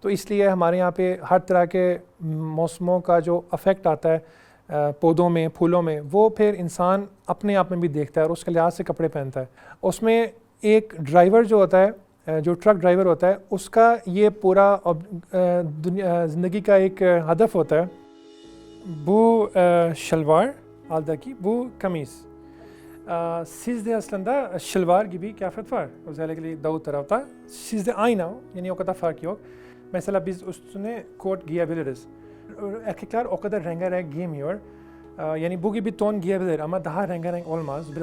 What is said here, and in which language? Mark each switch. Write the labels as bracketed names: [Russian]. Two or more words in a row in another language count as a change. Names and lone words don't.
[Urdu] تو اس لیے ہمارے یہاں پہ ہر طرح کے موسموں کا جو افیکٹ آتا ہے پودوں میں پھولوں میں وہ پھر انسان اپنے آپ میں بھی دیکھتا ہے اور اس کے لحاظ سے کپڑے پہنتا ہے. اس میں ایک ڈرائیور جو ہوتا ہے جو ٹرک ڈرائیور ہوتا ہے اس کا یہ پورا زندگی کا ایک ہدف ہوتا ہے. [Turkish] bu şalvar aldaki bu kamis siz de aslında şılvar gibi kıyafet var. Özellikle doğu tarafta. Sizde aynı, yani o kadar fark yok. Mesela biz üstüne kot giyebiliriz. Erkekler o kadar rengarenk giymiyor. Yani bu gibi ton giyebilir ama daha rengarenk olmaz.